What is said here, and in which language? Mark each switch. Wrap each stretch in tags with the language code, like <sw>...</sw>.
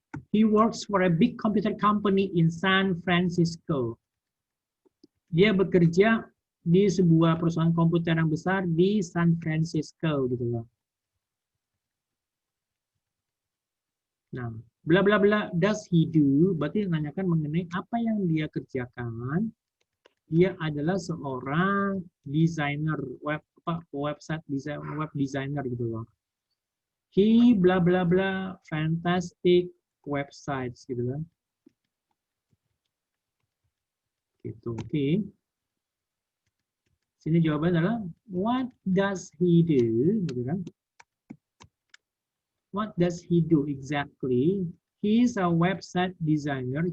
<en>He works for a big computer company in San Francisco.</en> <id>Dia bekerja di sebuah perusahaan komputer yang besar di San Francisco gitu loh.</id> <en>Nah, bla bla bla does he do?</en> <id>Berarti menanyakan mengenai apa yang dia kerjakan. Dia adalah seorang desainer website design, web designer gitu loh.</id> <en>He bla bla bla fantastic websites</en> <id>gitu kan. Gitu, oke. Sini jawabannya adalah</id> <en>what does he do,</en> <id>gitu kan?</id> <en>What does he do exactly? He is a website designer.</en>